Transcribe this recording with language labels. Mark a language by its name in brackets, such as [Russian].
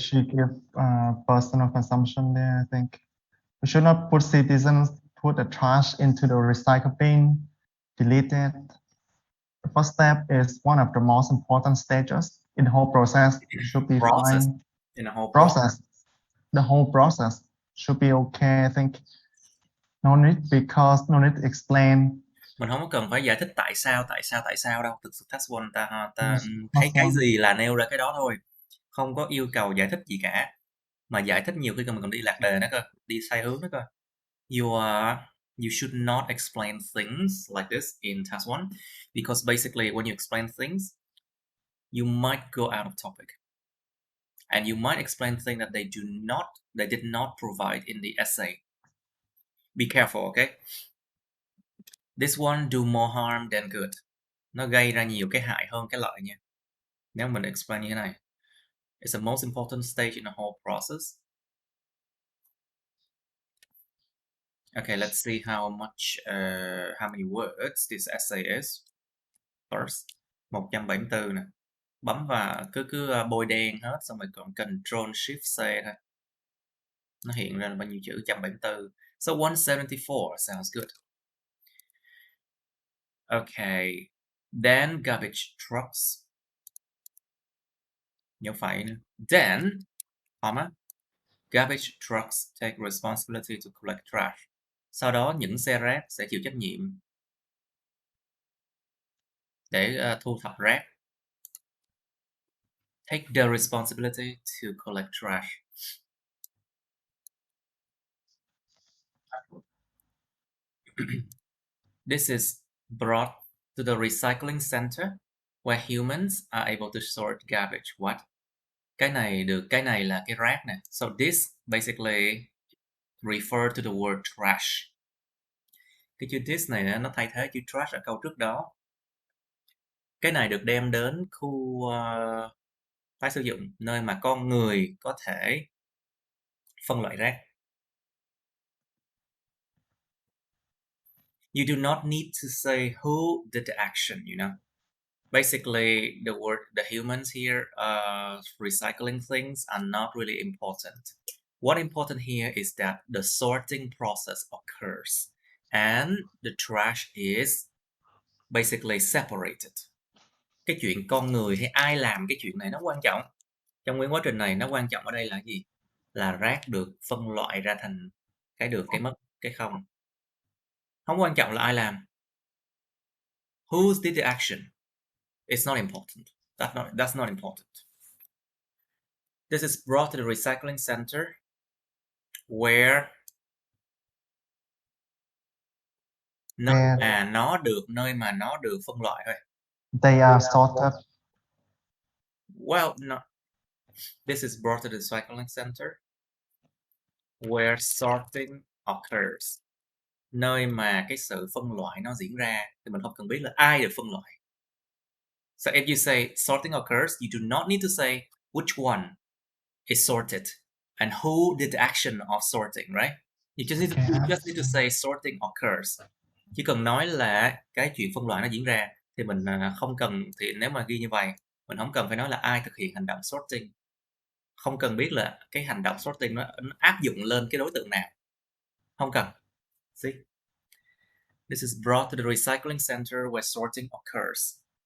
[English] She give personal consumption there, I think. We should not put citizens put the trash into the recycle bin, delete it. The first step is one of the most important stages in the whole process. It should be fine. In the whole process. The whole process should be okay, I think. No need to explain. [Vietnamese] Mình không có cần phải giải thích tại sao đâu. Thực sự task 1 ta thấy cái gì là nêu ra cái đó thôi. Không có yêu cầu giải thích gì cả. Mà giải thích nhiều khi mình còn đi lạc đề nữa cơ, đi sai hướng nữa cơ. [English] You should not explain things like this in task 1 because basically when you explain things, you might go out of topic. And you might explain things that they did not provide in the essay. Be careful, okay? This one do more harm than good. [Vietnamese] Nó gây ra nhiều cái hại hơn cái lợi nha. Nếu mình explain như thế này. [English] It's the most important stage in the whole process. Okay, let's see how many words this essay is. First, 174 nè. [Vietnamese] Bấm vào cứ bôi đen hết, xong rồi còn Control Shift C thôi. Nó hiện ra là bao nhiêu chữ? [English] 174. So 174 sounds good. Okay, then garbage trucks. [Vietnamese] Nhớ phải nữa. [English] Then, comma, Garbage trucks take responsibility to collect trash. [Vietnamese] Sau đó những xe rác sẽ chịu trách nhiệm để thu thập rác. [English] Take the responsibility to collect trash. This is brought to the recycling center where humans are able to sort garbage. What? [Vietnamese] Cái này là cái rác nè. [English] So this basically refer to the word trash. [Vietnamese] Cái chữ this này nó thay thế chữ trash ở câu trước đó. Cái này được đem đến khu tái sử dụng, nơi mà con người có thể phân loại rác. [English] You do not need to say who did the action, you know. Basically, the humans here recycling things are not really important. What important here is that the sorting process occurs and the trash is basically separated. [Vietnamese] Cái chuyện con người hay ai làm cái chuyện này nó quan trọng. Trong nguyên quá trình này nó quan trọng ở đây là gì? Là rác được phân loại ra thành cái được, cái mất, cái không. Không quan trọng là ai làm. [English] Who did the action? It's not important. That's not important. This is brought to the recycling center where [Vietnamese] nơi mà nó được phân loại thôi. [English] They are sorted. Well, no. This is brought to the recycling center where sorting occurs. [Vietnamese] Nơi mà cái sự phân loại nó diễn ra thì mình không cần biết là ai được phân loại. [English] So if you say sorting occurs, you do not need to say which one is sorted and who did the action of sorting, right? You just need to say sorting occurs. [Vietnamese] Chỉ cần nói là cái chuyện phân loại nó diễn ra thì mình không cần, thì nếu mà ghi như vậy mình không cần phải nói là ai thực hiện hành động sorting. Không cần biết là cái hành động sorting nó áp dụng lên cái đối tượng nào. Không cần. [English] See? This is brought to the recycling center where sorting occurs.